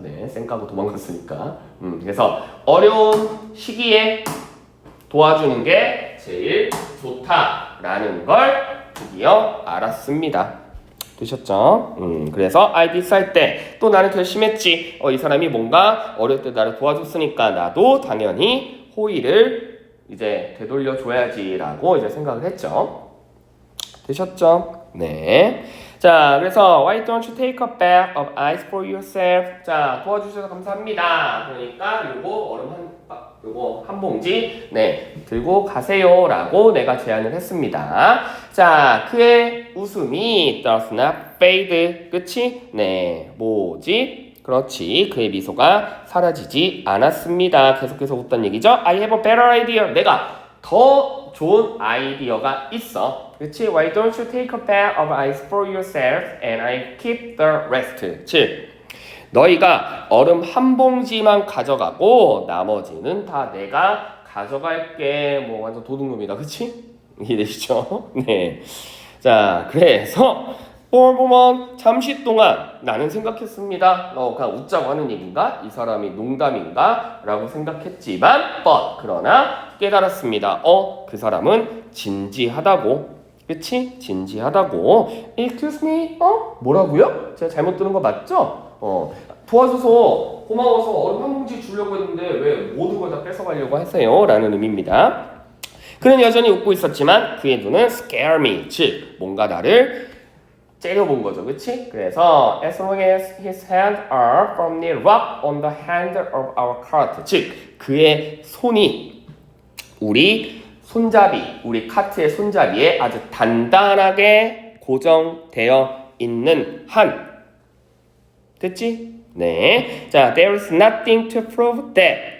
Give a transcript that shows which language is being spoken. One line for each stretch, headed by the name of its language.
Korean: 네, 쌩까고 도망갔으니까. 그래서 어려운 시기에 도와주는 게 제일 좋다라는 걸 드디어 알았습니다. 되셨죠? 그래서
English: I decide
Korean: 때 또 나는 결심했지. 이 사람이 뭔가 어려울 때 나를 도와줬으니까 나도 당연히 호의를 이제 되돌려줘야지라고 이제 생각을 했죠. 되셨죠? 네. 자, 그래서
English: Why don't you take a bag of ice for yourself?
Korean: 자, 도와주셔서 감사합니다. 그러니까 요거 한 봉지 들고 가세요라고 내가 제안을 했습니다. 자, 그의 웃음이
English: does not fade.
Korean: 그치? 네, 뭐지? 그렇지. 그의 미소가 사라지지 않았습니다. 계속해서 웃던 얘기죠.
English: I have a better idea.
Korean: 내가 더 좋은 아이디어가 있어. 그렇지?
English: Why don't you take a bag of ice for yourself and I keep the rest.
Korean: 즉, 너희가 얼음 한 봉지만 가져가고 나머지는 다 내가 가져갈게. 뭐 완전 도둑놈이다. 그치? 이해되시죠? 네. 자, 그래서 보면 잠시 동안 나는 생각했습니다. 그냥 웃자고 하는 얘기인가? 이 사람이 농담인가? 라고 생각했지만 그러나 깨달았습니다. 그 사람은 진지하다고. 그치? 진지하다고.
English: Excuse me?
Korean: 뭐라고요? 제가 잘못 들은 거 맞죠? 도와줘서 고마워서 얼음 한 봉지 주려고 했는데 왜 모든 걸 다 뺏어가려고 하세요? 라는 의미입니다. 그는 여전히 웃고 있었지만 그의 눈은
English: scare me.
Korean: 즉 뭔가 나를 째려본 거죠. 그치? 그래서
English: as long as his hands are firmly wrapped on the handle of our cart.
Korean: 즉 그의 손이 우리 손잡이, 우리 카트의 손잡이에 아주 단단하게 고정되어 있는 한. 됐지? 네. 자,
English: there is nothing to prove that.